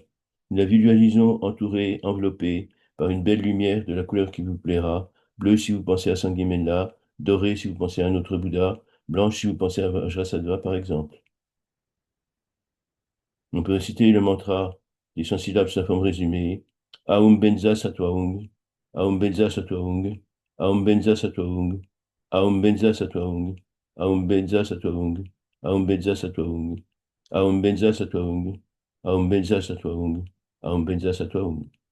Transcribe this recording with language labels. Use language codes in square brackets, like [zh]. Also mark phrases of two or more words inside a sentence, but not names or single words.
[fr] Nous la visualisons entourée, enveloppée par une belle lumière de la couleur qui vous plaira, bleue si vous pensez à Sanghimena, dorée si vous pensez à un autre Bouddha, blanche si vous pensez à Vajrasattva par exemple. On peut citer le mantra des 100 syllabes sa forme résumée. [sa] ॐ वज्र सत्त्व, ॐ वज्र सत्त्व, ॐ वज्र सत्त्व, ॐ वज्र सत्त्व, ॐ वज्र सत्त्व, ॐ वज्र सत्त्व, ॐ वज्र सत्त्व, ॐ वज्र सत्त्व, ॐ वज्र सत्त्व.